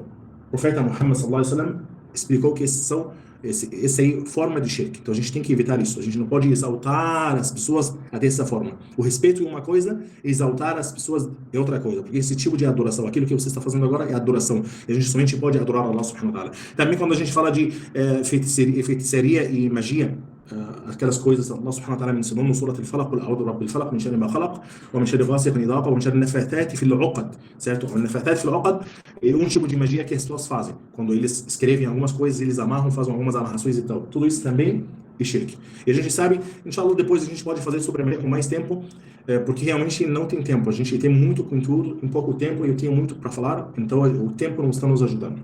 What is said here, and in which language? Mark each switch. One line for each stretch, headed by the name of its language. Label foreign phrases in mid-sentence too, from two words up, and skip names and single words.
Portuguese: O profeta Muhammad
Arabic: صلى الله عليه وسلم
Portuguese: explicou que essa aí é forma de shirk. Então a gente tem que evitar isso. A gente não pode exaltar as pessoas dessa forma. O respeito é uma coisa, exaltar as pessoas é outra coisa. Porque esse tipo de adoração, aquilo que você está fazendo agora é adoração. E a gente somente pode adorar
Arabic: الله سبحانه وتعالى.
Portuguese: Também quando a gente fala de feitiçaria e magia, aquelas coisas
Arabic: الله سبحانه وتعالى
Portuguese: mencionou no Surah Al-Falaq:
Arabic: "قل أعوذ برب الفلق من شر ما خلق ومن شر غاسق إذا وقب ومن شر نفاثات في العقد."
Portuguese: Certo? O
Arabic: نفاثات في العقد
Portuguese: é um tipo de magia que as pessoas fazem. Quando eles escrevem algumas coisas, eles amarram, fazem algumas amarrações e tal. Tudo isso também é shirk. E a gente sabe, inshallah, depois a gente pode fazer sobre a magia com mais tempo, porque realmente não tem tempo. A gente tem muito conteúdo em pouco tempo e eu tenho muito para falar, então o tempo não está nos ajudando.